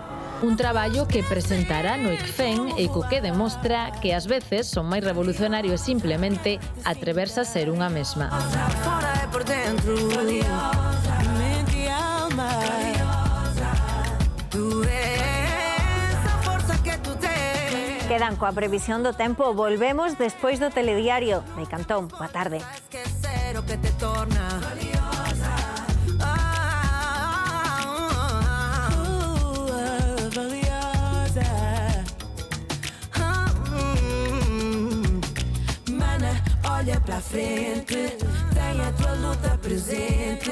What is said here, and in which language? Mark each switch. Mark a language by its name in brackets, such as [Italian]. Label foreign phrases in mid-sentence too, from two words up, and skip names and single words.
[Galician] Un traballo que presentará no ICFEM e co que demostra que ás veces son máis revolucionario simplemente atreverse a ser unha mesma. Quedan coa previsión do tempo. Volvemos despois do telediario. Mei Cantón, boa tarde. [Portuguese] Olha pra frente, tem a tua luta presente.